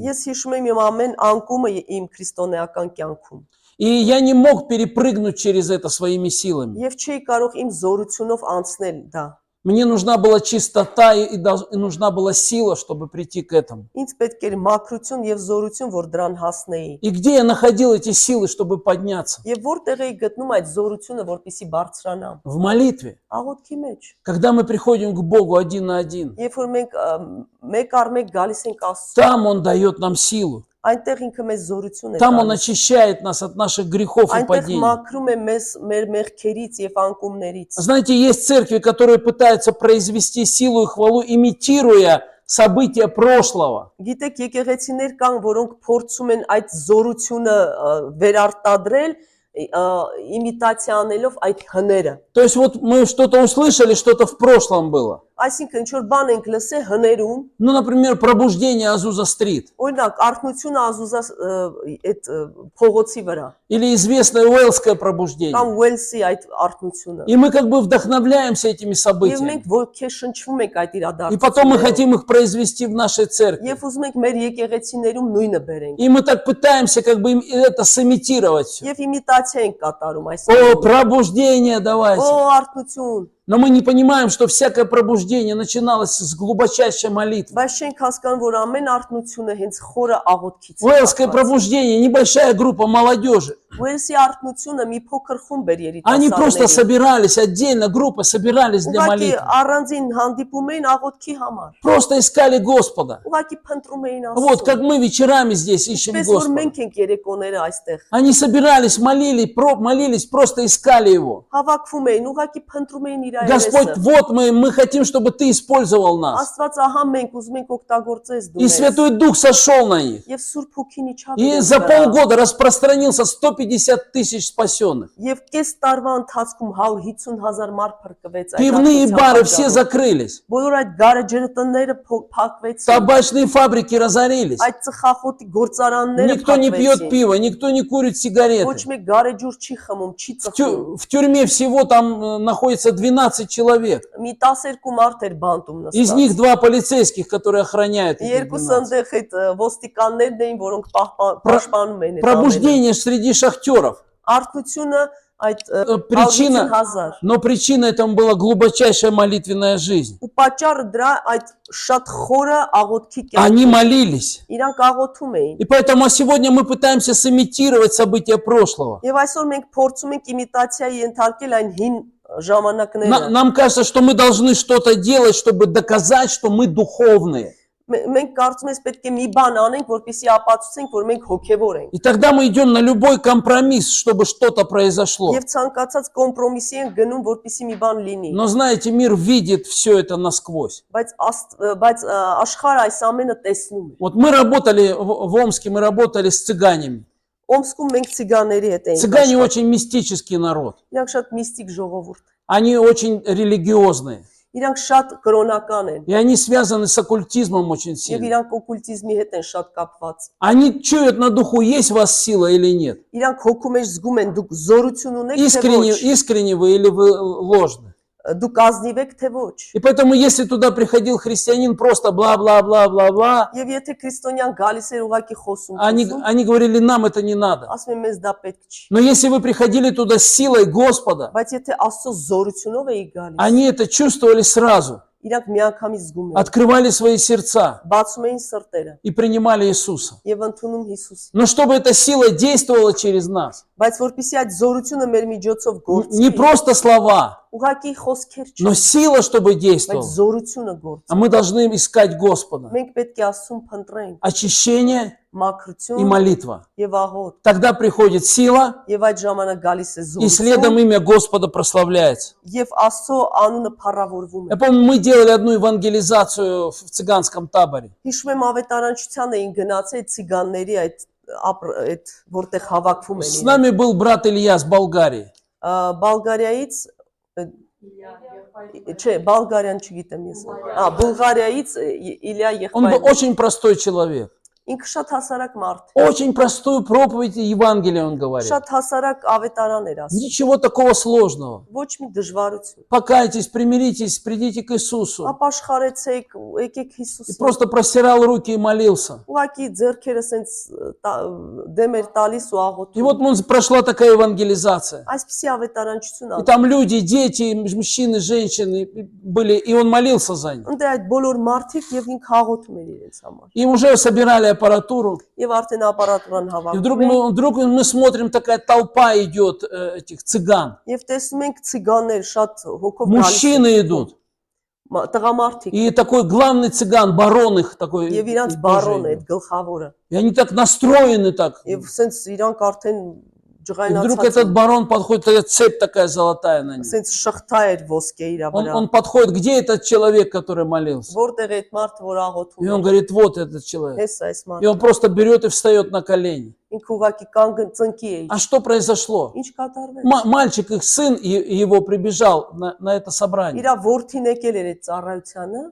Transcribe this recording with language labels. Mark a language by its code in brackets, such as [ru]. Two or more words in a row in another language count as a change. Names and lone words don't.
[hy] Ես հիշում եմ իմ ամեն անկումը իմ քրիստոնեական կյանքում։ [ru] И я не мог перепрыгнуть через это своими силами. [hy] Եվ չի կարող իմ զորությունով անցնել դա։ [ru] Мне нужна была чистота и нужна была сила, чтобы прийти к этому. [hy] Ինձ պետք էր մաքրություն եւ զորություն, որ դրան հասնեի։ [ru] И где я находил эти силы, чтобы подняться? [hy] Եվ որտեղ էի գտնում այդ զորությունը, որպեսի բարձրանամ։ [ru] В молитве. [hy] Աղոթքի մեջ։ [ru] Когда мы приходим к Богу один на один, [hy] Երբ որ մենք մեկ առ մեկ գալիս ենք Աստծո, [ru] там Он дает нам силу. [hy] այնտեղ ինքը մեզ զորություն է [ru] Там Он [hy] տալիս։ [ru] очищает нас от наших грехов и [hy] Այնտեղ [ru] падений. [hy] մաքրում է մեզ մեր մեղքերից եւ անկումներից։ [ru] Знаете, есть церкви, которые пытаются произвести силу и хвалу, имитируя события прошлого. [hy] Գիտեք, եկեղեցիներ կան, որոնք փորձում են այդ զորությունը վերարտադրել, իմիտացիա անելով այդ հները։ [ru] То есть вот мы что-то услышали, что-то в прошлом было. [hy] Այսինքն ինչ որ բան ենք լսել հներում, [ru] Ну, например, пробуждение Азуза-стрит. [hy] օրինակ արթնությունը Ազուզա այդ փողոցի վրա, [ru] Или известное Уэльское пробуждение. [hy] կամ Ուելսի այդ արթնությունը։ [ru] И мы как бы вдохновляемся этими [hy] Եվ [ru] событиями. [hy] մենք ոգեշնչվում ենք այդ [ru] И потом мы [hy] իրադարձություններով։ [ru] хотим их произвести в нашей церкви. [hy] Եվ ուզում ենք մեր եկեղեցիներում նույնը բերենք։ [ru] И мы так пытаемся как бы это сымитировать все. [hy] Եվ իմիտացիա ենք կատարում այս։ [ru] О, пробуждение давайте. [hy] Օ, արթնություն։ [ru] Но мы не понимаем, что всякое пробуждение начиналось с глубочайшей молитвы. [hy] Բայց չենք հասկանում, որ ամեն արթնությունը հենց խորը աղոթքից է։ [ru] Уэльское пробуждение, небольшая группа молодежи. [hy] Ուելսի արթնությունը մի փոքր խումբ էր [ru] Они просто [hy] երիտասարդների։ [ru] собирались, отдельно группа собирались для [hy] Ուղղակի [ru] молитвы. [hy] առանձին հանդիպում էին աղոթքի համար։ [ru] Просто искали Господа. [hy] Ուղղակի փնտրում էին [ru] Вот как [hy] Աստծուն։ [ru] мы вечерами здесь ищем [hy] Պես որ [ru] Господа. [hy] մենք ենք երեկոները այստեղ։ [ru] Они собирались, молились, просто искали Его. [hy] Հավաքվում էին, ուղղակի փնտրում էին իր [ru] Господь, [hy] այրեսը։ [ru] вот мы хотим, чтобы Ты использовал нас. [hy] Աստված ահա մենք ուզում ենք օգտագործես դու [ru] И [hy] մեզ։ [ru] Святой Дух сошел на них. [hy] Եվ Սուրբ Հոգին իջավ [ru] И [hy] իրենց [ru] за [hy] վրա։ [ru] полгода распространился 150 тысяч спасенных. [hy] Եվ կես տարվա ընթացքում 150,000 մարդ փրկվեց այդ [ru] Пивные [hy] աղոթության [ru] бары все [hy] պատճառով։ [ru] закрылись. [hy] Բոլոր այդ գարեջրը տները փակվեցին։ [ru] Табачные фабрики разорились. [hy] Այդ ծխախոտի գործարանները [ru] Никто не пьет [hy] փակվեցին։ [ru] пиво, никто не курит [hy] Ոչ [ru] сигареты. [hy] մեկ գարեջուր չի խմում, չի ծխում։ [ru] В тюрьме всего там находится 12 человек. [hy] Մի 12 մարդ էր բանտում [ru] Из [hy] նստած։ [ru] них 2 полицейских, которые охраняют этих [hy] Երկուսը [ru] 12. [hy] այնտեղ այդ ոստիկաններն էին, որոնք պաշտպանում էին այդ ամենը։ [ru] Пробуждение среди шахтеров. [hy] Արթնությունը այդ [ru] Причина, 1000 но причина этому была глубочайшая молитвенная жизнь. [hy] ու պատճառը դրա այդ շատ խորը աղոթքի [ru] Они [hy] կյանք։ [ru] молились. [hy] Իրանք աղոթում էին։ [ru] И поэтому сегодня мы пытаемся сымитировать события прошлого. [hy] Եվ այսօր մենք փորձում ենք իմիտացիայի ենթարկել այն հին ժամանակները։ [ru] Нам кажется, что мы должны что-то делать, чтобы доказать, что мы духовные. [hy] Մենք կարծում ենք պետք է մի բան անենք, որպեսզի ապացուցենք, որ մենք հոգևոր ենք։ [ru] И тогда мы идем на любой компромисс, чтобы что-то произошло. [hy] Եվ ցանկացած կոմպրոմիսի ենք гնում, որպեսզի մի բան լինի։ [ru] Но знаете, мир видит все это насквозь. [hy] Բայց աշխարհը այս ամենը տեսնում է։ [ru] Вот мы работали в Омске, мы работали с цыганями. [hy] Օմսկում մենք ցիգանների հետ էինք։ [ru] Цыгане очень мистический народ. [hy] Իրանք շատ միստիկ ժողովուրդ։ [ru] Они очень религиозные. [hy] Իրանք շատ կրոնական են։ [ru] И они связаны с оккультизмом очень [hy] Եվ [ru] сильно. [hy] իրանք օկուլտիզմի հետ են շատ կապված։ [ru] Они чуют на духу, есть у вас сила или нет. [hy] Իրանք հոգու մեջ зգում են դուք զորություն ունեք թե [ru] Искренне, [hy] ոչ։ [ru] искренне вы или вы ложны. [hy] Դուք ազնիվ եք թե ոչ։ [ru] И поэтому, если туда приходил христианин, просто бла-бла-бла-бла-бла, [hy] Եվ եթե քրիստոնյան галիս էր ուղակի խոսում, [ru] они говорили, нам это не надо. [hy] ասում են մեզ դա պետք չի։ [ru] Но если вы приходили туда с силой Господа, [hy] Բայց եթե Աստծո զորությունով էի գալիս, [ru] они это чувствовали сразу, [hy] իրանք միանգամից զգում էին, [ru] открывали свои сердца [hy] բացում էին սրտերը [ru] и принимали Иисуса. [hy] եւ ընդունում Հիսուսին։ [ru] Но чтобы эта сила действовала через нас, [hy] Բայց որpեսզի այդ զորությունը մեր միջոցով [ru] не [hy] գործի, [ru] просто слова, [hy] ուղակի խոսքեր չի, [ru] но сила, чтобы [hy] բայց [ru] действовала. [hy] զորությունը գործի։ [ru] А мы должны искать Господа. [hy] Մենք պետք է Աստծուն փնտրենք [ru] Очищение и [hy] մաքրություն [ru] молитва. [hy] եւ աղոտ, [ru] Тогда приходит сила, [hy] եւ այդ ժամանակ գալիս է [ru] и следом [hy] զորություն [ru] имя Господа прославляется. [hy] եւ Աստծո անունը փառավորվում [ru] Я [hy] է։ [ru] помню, мы делали одну евангелизацию в цыганском таборе. [hy] Հիշում եմ ավետարանչության էին գնացել ցիգանների այդ որտեղ հավաքվում [ru] С [hy] են։ [ru] нами был брат Илья с Болгарии. [hy] Բալգարիայից չէ, բալգարյան չգիտեմ ես։ Բուլղարիայից Իլիա [ru] Он был [hy] եղբայրը։ [ru] очень простой человек. [hy] Ինքը շատ հասարակ մարդ, [ru] Очень простую проповедь Евангелия он говорил. [hy] շատ հասարակ ավետարան էր ասում։ [ru] Ничего такого сложного. [hy] Ոչ մի դժվարություն։ [ru] Покайтесь, примиритесь, придите к Иисусу. [hy] Ապաշխարեցեք, եկեք [ru] И [hy] Հիսուսին։ [ru] просто простирал руки и молился. [hy] Ուղղակի ձեռքերը սենց դեմ էր տալիս ու [ru] И [hy] աղոթում։ [ru] вот прошла такая евангелизация. [hy] Այսպեսի ավետարանչություն [ru] И [hy] ա։ [ru] там люди, дети, мужчины, женщины были, и он молился за них. [hy] Ընդ այդ բոլոր մարդիկ եւ ինքը աղոթում էր իրենց համար։ [ru] И уже собирали аппаратуру. [hy] Եվ արդեն ապարատուրան [ru] И [hy] հավաքվում են։ [ru] вдруг мы смотрим, такая толпа идет этих цыган. [hy] Եվ տեսնում ենք ցիգաններ շատ հոգով գալիս [ru] Мужчины идут. [hy] տղամարդիկ [ru] И такой главный цыган, барон их такой. [hy] եւ իրանց [ru] тоже [hy] բարոն է [ru] идет. [hy] այդ գլխավորը [ru] И они так настроены так. [hy] եւ սենց իրանք արդեն [ru] И вдруг [hy] ջղայնացած [ru] этот барон подходит, такая цепь такая золотая на нем. [hy] սենց շղթա էր ոսկե իր վրա [ru] Он подходит, где этот человек, который молился? [hy] որտեղ այդ մարդը որ [ru] И [hy] աղոթում [ru] он [hy] է [ru] говорит, вот этот человек. [hy] հես այս [ru] И [hy] մարդը [ru] он просто берет и встает на колени. [hy] ինքը ուղակի կանգ ծնկի է [ru] А что произошло? [hy] ինչ կատարվեց [ru] Мальчик, их сын его прибежал на это собрание. [hy] իրա որդին եկել էր այդ ծառայությանը